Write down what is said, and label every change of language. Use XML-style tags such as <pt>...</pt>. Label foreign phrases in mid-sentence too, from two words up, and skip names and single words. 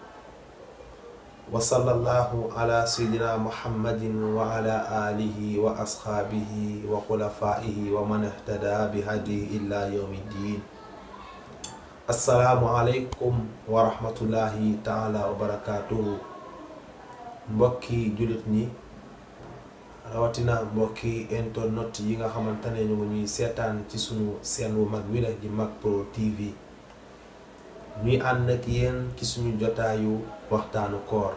<ar>وصلى الله على سيدنا محمد وعلى آله وأصحابه وخلفائه ومن اهتدى بهديه إلى يوم الدين. السلام عليكم ورحمة الله تعالى وبركاته.</ar> <wo>Mbokki julit ñi rawatina mbokki internet yi nga xamantane ñu ñuy sétane ci sunu sen wu mag wi la di MAK Pro TV. ñuy and ak yeen ci suñu jotaayu waxtaanu koor.</wo>